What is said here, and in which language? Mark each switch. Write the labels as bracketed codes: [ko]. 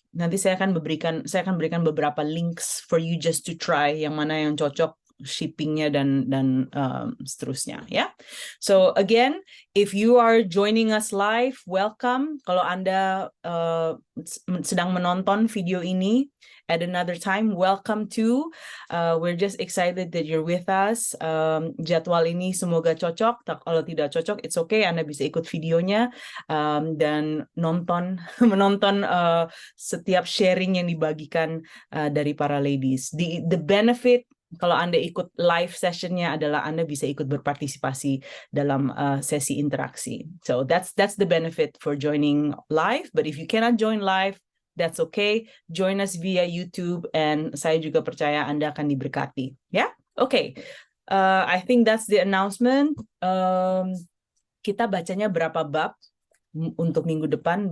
[id] Nanti saya akan berikan beberapa links [en] for you just to try [id] yang mana yang cocok shippingnya dan seterusnya ya. [en] So again, if you are joining us live, welcome. [id] Kalau Anda sedang menonton video ini [en] at another time, welcome too. We're just excited that you're with us. [id] Jadwal ini semoga cocok. Kalau tidak cocok, [en] it's okay. [id] Anda bisa ikut videonya dan menonton setiap sharing yang dibagikan dari para ladies. [en] The benefit [id] kalau Anda ikut live sessionnya adalah Anda bisa ikut berpartisipasi dalam sesi interaksi. [en] So that's the benefit for joining live. But if you cannot join live, that's okay. Join us via YouTube, and [id] saya juga percaya Anda akan diberkati. Ya, okay. [en] I think that's the announcement. [id] Kita bacanya berapa bab untuk minggu depan?